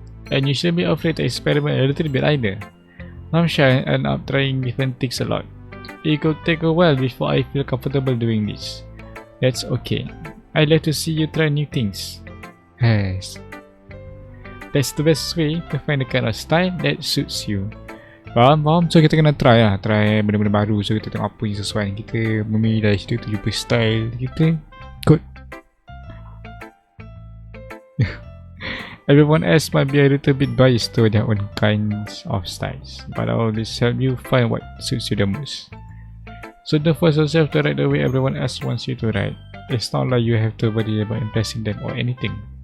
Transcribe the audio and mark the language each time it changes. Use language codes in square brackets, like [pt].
[en] And you shouldn't be afraid to experiment a little bit either. I'm sure I end up trying different things a lot. It could take a while before I feel comfortable doing this. That's okay. I'd like to see you try new things. Yes. That's the best way to find the kind of style that suits you. [ms] Faham? So kita kena try lah. Try benda-benda baru. So kita tengok apa yang sesuai dengan kita. Memilih dari situ tu jumpa style kita. [en] Good. Everyone else might be a little bit biased to their own kinds of styles, but I always help you find what suits you the most. So don't force yourself to write the way everyone else wants you to write. It's not like you have to worry about impressing them or anything.